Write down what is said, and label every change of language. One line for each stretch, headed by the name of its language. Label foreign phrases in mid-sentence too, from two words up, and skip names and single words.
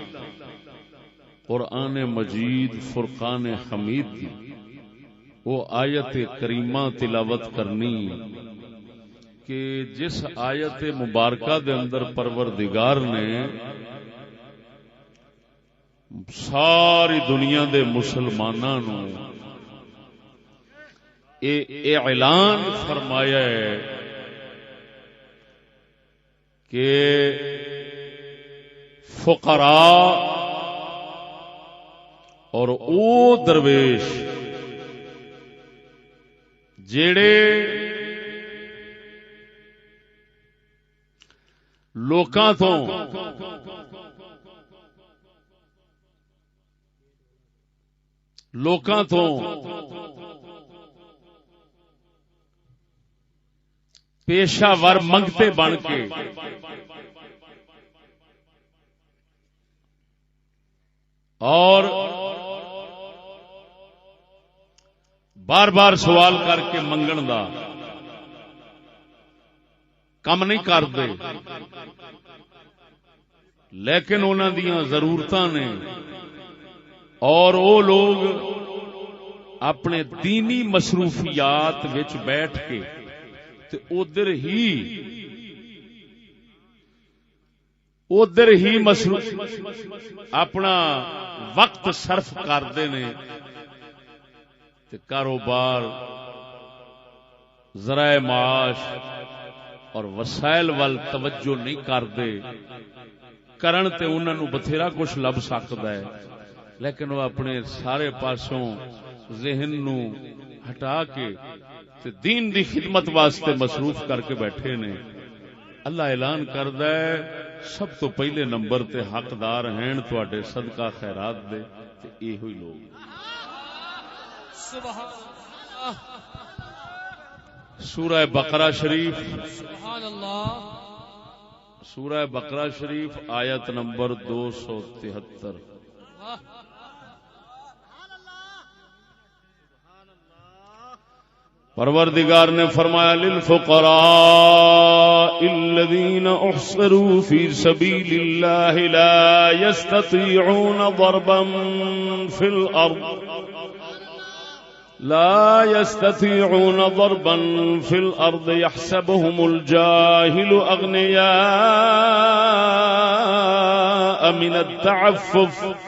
Urdu: قرآن مجید فرقان حمید کی وہ آیت کریمہ تلاوت کرنی
Punjabi: کہ جس آیت مبارکہ دے اندر پروردگار نے ساری دنیا دے مسلماناں نو
Urdu: اعلان فرمایا ہے کہ فقراء اور او درویش
Punjabi: جیڑے لوکاں تو پیشہ ور منگتے بن کے اور بار بار سوال کر کے منگن دا کم نہیں کرتے، لیکن انہاں دیاں ضرورتاں نے اور وہ لوگ اپنے دینی مصروفیات وچ بیٹھ کے تے ادھر ہی اپنا وقت صرف کرتے نے تے کاروبار ذرائع معاش اور وسائل وال توجہ نہیں کرتے کرن تے انہاں نوں بتھیرا کچھ لب سکدا ہے لیکن وہ اپنے سارے پاسوں ذہن نو ہٹا کے تے دین دی خدمت واسطے مصروف کر کے بیٹھے نے. اللہ اعلان کردا ہے سب تو پہلے نمبر تے حقدار ہیں تواڈے صدقہ خیرات دے تے ایہو ہی لوگ.
Arabic: سبحان اللہ.
Punjabi: سورہ بقرہ شریف
Arabic: سبحان اللہ.
Punjabi: سورہ بقرہ شریف آیت نمبر 273.
Urdu: پروردگار نے فرمایا
Arabic: للفقراء الذين احصروا في سبيل الله لا يستطيعون ضربا في الأرض يحسبهم الجاهل أغنياء من التعفف